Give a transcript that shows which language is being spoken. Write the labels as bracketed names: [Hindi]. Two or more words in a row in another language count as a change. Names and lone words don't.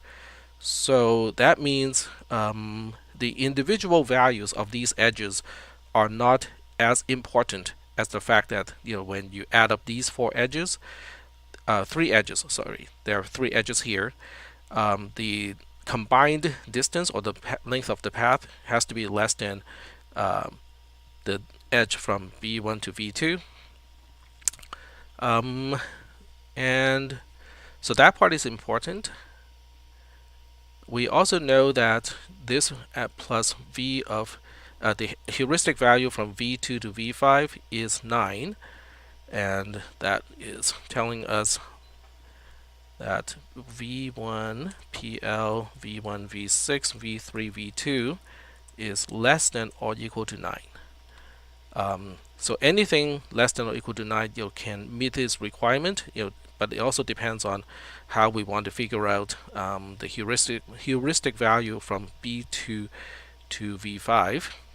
[English] So that means the individual values of these edges are not as important as the fact that when you add up these four edges, three edges, sorry, there are three edges here. The combined distance or the length of the path has to be less than the edge from v1 to v2. And so that part is important. We also know that this plus v of the heuristic value from v2 to v5 is 9, and that is telling us that v1 pl v1 v6 v3 v2 is less than or equal to 9. So anything less than or equal to 9 can meet this requirement, but it also depends on how we want to figure out the heuristic value from b2 to v5.